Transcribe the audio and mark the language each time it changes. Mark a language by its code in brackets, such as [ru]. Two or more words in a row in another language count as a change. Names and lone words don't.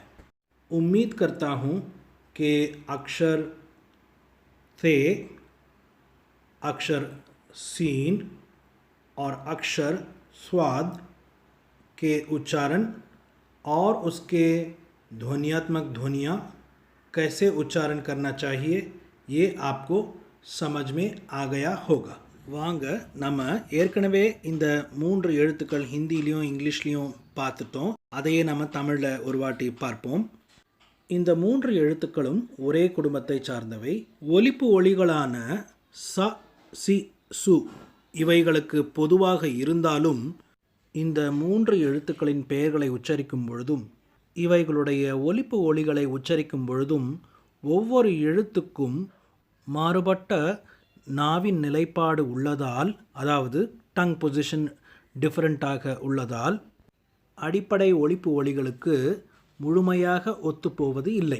[hi] उम्मीद करता हूँ कि अक्षर थे, अक्षर सीन और अक्षर स्वाद के उच्चारण और उसके ध्वनियात्मक ध्वनियाँ कैसे उच्चारण करना चाहिए ये आपको समझ में आ गया होगा। [ta] வாங்க நம்ம ஏற்கனவே இந்த 3 எழுத்துக்கள் ஹிந்திலையும் இங்கிலீஷ்லையும் பார்த்துட்டோம். அதையே நம்ம தமிழில் ஒரு வாட்டி பார்ப்போம். இந்த 3 எழுத்துக்களும் ஒரே குடும்பத்தை சார்ந்தவை. ஒலிப்பு ஒலிகளான ச, சி, சு இவைகளுக்கு பொதுவாக இருந்தாலும் இந்த 3 எழுத்துக்களின் பெயர்களை உச்சரிக்கும் பொழுதும் இவைகளுடைய ஒலிப்பு ஒலிகளை உச்சரிக்கும் பொழுதும் ஒவ்வொரு எழுத்துக்கும் மாறுபட்ட நாவின் நிலைப்பாடு உள்ளதால், அதாவது [en] tongue position [ta] டிஃப்ரெண்ட்டாக உள்ளதால் அடிப்படை ஒலிப்பு ஒலிகளுக்கு முழுமையாக ஒத்துப்போவது இல்லை.